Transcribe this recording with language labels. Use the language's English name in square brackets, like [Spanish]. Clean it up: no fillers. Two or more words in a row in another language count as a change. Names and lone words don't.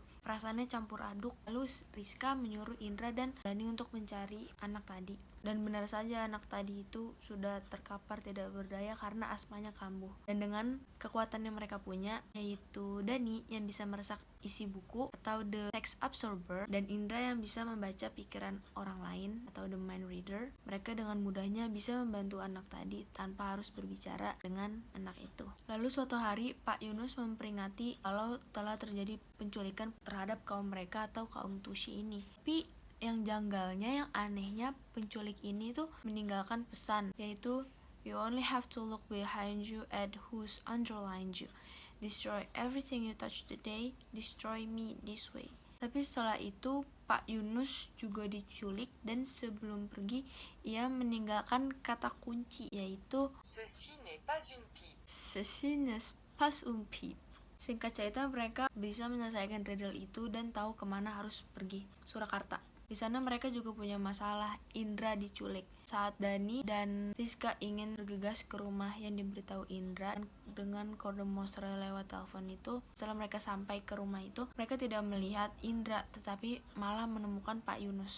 [Indonesian] Perasaannya campur aduk. Lalu Rizka menyuruh Indra dan Dani untuk mencari anak tadi. Dan benar saja anak tadi itu sudah terkapar tidak berdaya karena asmanya kambuh. Dan dengan kekuatan yang mereka punya, yaitu Dani yang bisa meresak isi buku atau [English] the text absorber, [Indonesian] dan Indra yang bisa membaca pikiran orang lain atau [English] the mind reader, [Indonesian] mereka dengan mudahnya bisa membantu anak tadi tanpa harus berbicara dengan anak itu. Lalu suatu hari Pak Yunus memperingati kalau telah terjadi penculikan terhadap kaum mereka atau kaum Tushy ini. Tapi yang janggalnya, yang anehnya, penculik ini tuh meninggalkan pesan, yaitu [English] you only have to look behind you at who's underlined you. Destroy everything you touch today, destroy me this way. [Indonesian] Tapi setelah itu Pak Yunus juga diculik dan sebelum pergi ia meninggalkan kata kunci, yaitu [French] Ceci n'est pas une pipe. Ceci n'est pas une pipe. [Indonesian] Singkat cerita, mereka bisa menyelesaikan riddle itu dan tahu kemana harus pergi, Surakarta. Di sana mereka juga punya masalah, Indra diculik. Saat Dani dan Rizka ingin bergegas ke rumah yang diberitahu Indra dengan kode monster lewat telepon itu, setelah mereka sampai ke rumah itu, mereka tidak melihat Indra, tetapi malah menemukan Pak Yunus.